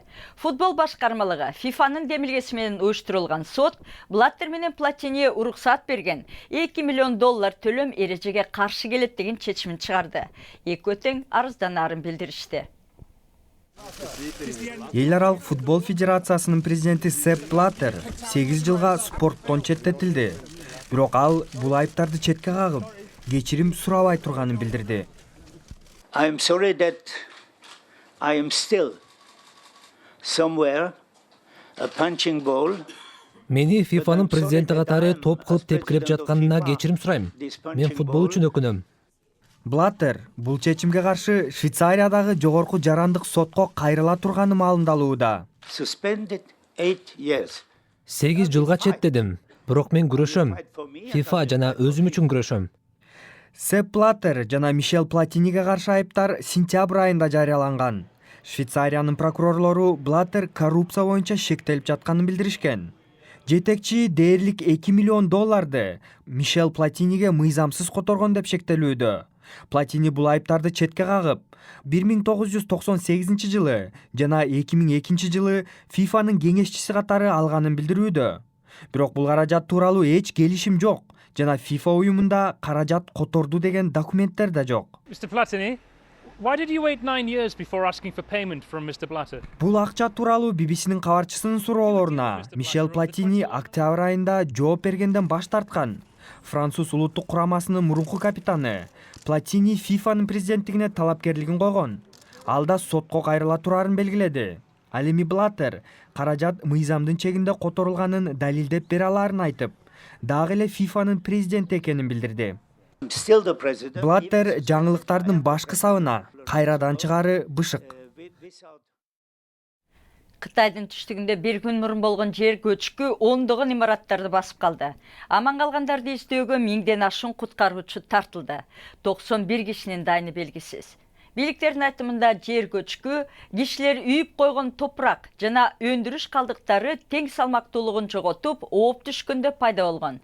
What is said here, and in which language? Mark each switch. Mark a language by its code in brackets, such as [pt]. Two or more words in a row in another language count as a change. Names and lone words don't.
[ky] Футбол башкармалыгы ФИФАнын демилгеси менен уюштурулган сот Блаттер менен Платини уруксат берген $2 миллион төлөм эрежеге каршы келет деген чечимин чыгарды. Эки тең арызданарын билдиришти. Эл аралык футбол федерациясынын президенти Сеп Блаттер 8 жылга спорттон четтетилди. Бирок ал бул айыптарды четке кагып, кечирим сурабай турганын билдирди. [en] I am sorry that I am still somewhere a punching ball. [ky] Мени ФИФАнын президенти катары топ кылып тепкилеп жатканына кечирим сурайм. Мен футбол үчүн өкүнөм. Блаттер бул чечимге каршы Швейцариядагы жогорку жарандык сотко кайрыла турганы маалымдалууда. [en] Suspended 8 years. [ky] 8 жылга четтедим. Бирок мен күрөшөм. ФИФА жана өзүм үчүн күрөшөм. Сеп Блаттер жана Мишель Платиниге каршы айыптар сентябрь айында жарыяланган. Швейцариянын прокурорлору Блаттер коррупция боюнча шектелип жатканын билдиришкен. Жетекчи дээрлик $2 миллион Мишель Платиниге мыйзамсыз которгон деп шектелүүдө. Платини бул айыптарды четке кагып, 1998 жылы жана 2002 жылы ФИФАнын кеңешчиси катары алганын билдирүүдө. Бирок бул каражат тууралуу эч келишим жок жана ФИФА уюмунда каражат которду деген документтер да жок. [en] Mr. Platini, why did you wait 9 years before asking for payment from Mr. Blatter? [ky] Бул акча тууралуу BBCнин кабарчысынын суроолоруна Мишель Платини октябрь айында жооп бергенден баш тарткан. Француз улуттук курамасынын мурунку капитаны Платини ФИФАнын президенттигине талапкерлигин койгон. Ал да сотко кайрыла турарын белгиледи. Ал эми Блаттер каражат мыйзамдын чегинде которулганын далилдеп бере аларын айтып, дагы эле ФИФАнын президенти экенин билдирди. [en] Still the president. [ky] Блаттер жаңылыктардын башкы сабына кайрадан чыгары бышык. Кытайдын түштүгүндө bir күн мурун болгон жер көчкү ондогон имараттарды басып калды. Аман калгандарды издөөгө 1000ден ашык куткаруучу тартылды. 91 кишинин дайыны белгисиз. Бийликтердин айтымында жер көчкү кишилер үйүп койгон топурак жана өндүрүш калдыктары тең салмактуулугун жоготуп, ооп түшкөндө пайда болгон.